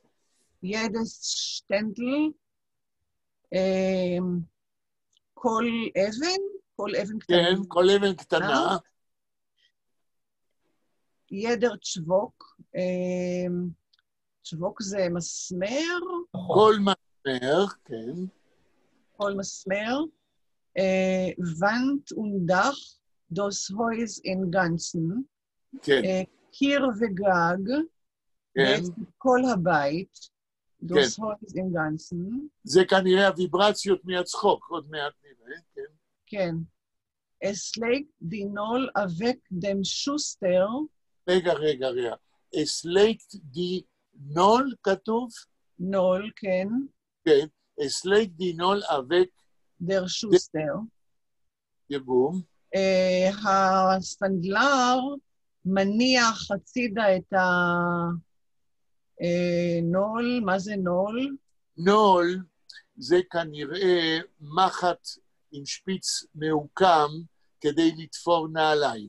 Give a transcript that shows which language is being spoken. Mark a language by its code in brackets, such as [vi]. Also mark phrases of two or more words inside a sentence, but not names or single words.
[yi] ידס שטנדל. [he] כל אבן? כל אבן קטנה. כן, כל אבן קטנה. [yi] ידר צ'בוק. [he] צ'בוק זה מסמר? כל מסמר, כן. כל מסמר. [yi] Wand und Dach, das Haus in Ganzen. [he] כן. קיר וגג, כן. בעצם כל הבית, [yi] das Haus in Ganzen. [he] זה כנראה הוויברציות מהצחוק, עוד מעט נראה, כן. כן. [yi] Es legt die Null avec dem Schuster. רגע. Es legt die Null, [he] כתוב? נול, כן. כן. [yi] Es legt die Null avec der Schuster. [he] יבום. הסנדלר מניח הצידה את הנול. מה זה נול? נול זה כנראה מחט עם שפיץ מעוקם כדי לתפור נעליים.